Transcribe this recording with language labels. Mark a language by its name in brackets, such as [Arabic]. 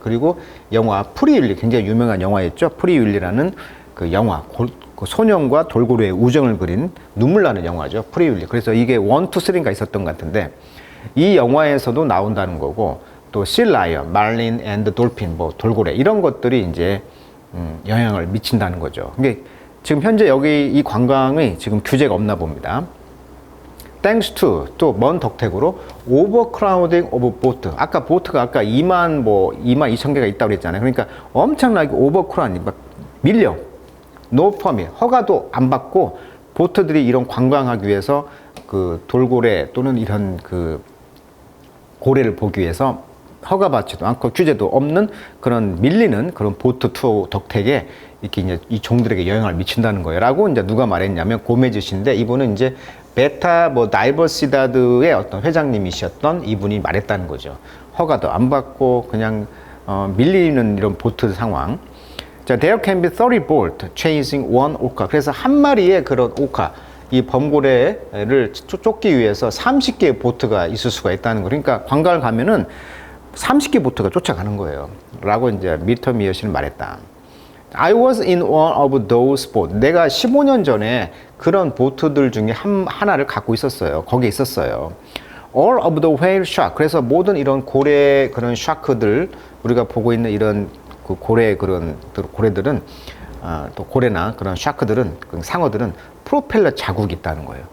[Korean] 그리고 영화 프리윌리, 굉장히 유명한 영화였죠. 프리윌리라는 그 영화, 그 소년과 돌고래의 우정을 그린 눈물 나는 영화죠. 프리윌리. 그래서 이게 1, 2, 3인가 있었던 것 같은데 이 영화에서도 나온다는 거고, 또 실라이언, 말린 앤드 돌핀, 뭐 돌고래 이런 것들이 이제 영향을 미친다는 거죠. 근데 지금 현재 여기 이 관광이 지금 규제가 없나 봅니다. [English] Thanks to [Korean] 또 먼 덕택으로 [English] overcrowding of boat. [Korean] 아까 보트가 아까 2만 2천 개가 있다고 그랬잖아요. 그러니까 엄청나게 overcrowding, 막 밀려. [English] No permit, [Korean] 허가도 안 받고 보트들이 이런 관광하기 위해서 그 돌고래 또는 이런 그 고래를 보기 위해서 허가받지도 않고 규제도 없는 그런 밀리는 그런 보트 투어 덕택에 이렇게 이제 이 종들에게 영향을 미친다는 거예요. 라고 이제 누가 말했냐면 고메즈신데, 이분은 이제 베타 뭐 다이버시다드의 어떤 회장님이셨던 이분이 말했다는 거죠. 허가도 안 받고 그냥 밀리는 이런 보트 상황. [English] 자, there can be 30 boats chasing one orca. [Korean] 그래서 한 마리의 그런 오카, 이 범고래를 쫓기 위해서 30개의 보트가 있을 수가 있다는 거. 그러니까 관광을 가면은 30개 보트가 쫓아가는 거예요. 라고 이제 미터 미어시는 말했다. [English] I was in one of those boats. [Korean] 내가 15년 전에 그런 보트들 중에 하나를 갖고 있었어요. 거기에 있었어요. [English] All of the whale shark. [Korean] 그래서 모든 이런 고래 그런 샤크들, 우리가 보고 있는 이런 그 고래 그런 고래들은 또 고래나 그런 샤크들은, 상어들은 프로펠러 자국이 있다는 거예요.